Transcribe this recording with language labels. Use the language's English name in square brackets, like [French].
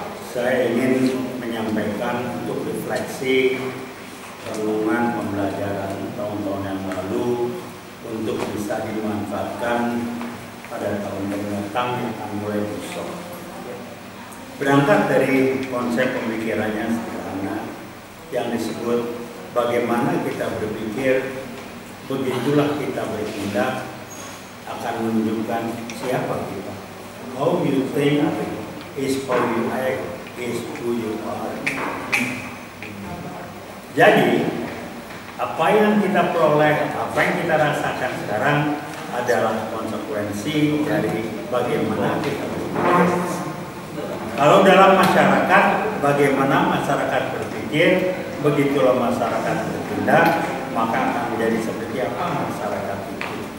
[Indonesian] Saya ingin menyampaikan untuk refleksi renungan pembelajaran tahun-tahun yang lalu untuk bisa dimanfaatkan pada tahun mendatang yang akan mulai besok. Berangkat dari konsep pemikirannya sederhana yang disebut bagaimana kita berpikir, begitulah kita bertindak, akan menunjukkan siapa kita. [English] How you think is how you act, is who you are. [Indonesian] Jadi, apa yang kita peroleh, apa yang kita rasakan sekarang adalah konsekuensi dari bagaimana kita berpikir. Kalau dalam masyarakat, bagaimana masyarakat berpikir, begitulah masyarakat bertindak, maka akan menjadi seperti apa masyarakat itu.